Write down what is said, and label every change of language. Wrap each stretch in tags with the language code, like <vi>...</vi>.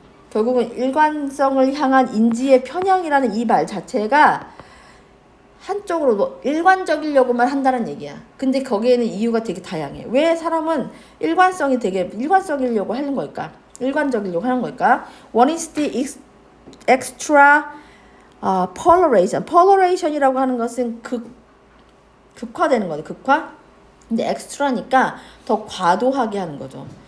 <ko>결국은 일관성을 향한 인지의 편향이라는 이 말 자체가 한쪽으로 뭐 일관적이려고만 한다는 얘기야. 근데 거기에는 이유가 되게 다양해. 왜 사람은 일관성이려고 하는 걸까? 일관적이려고 하는 걸까?</ko> <en>One is the extra polarization.</en> <ko>polarization이라고 하는 것은 극화되는 거죠. 극화. 근데 extra니까 더 과도하게 하는 거죠.</ko>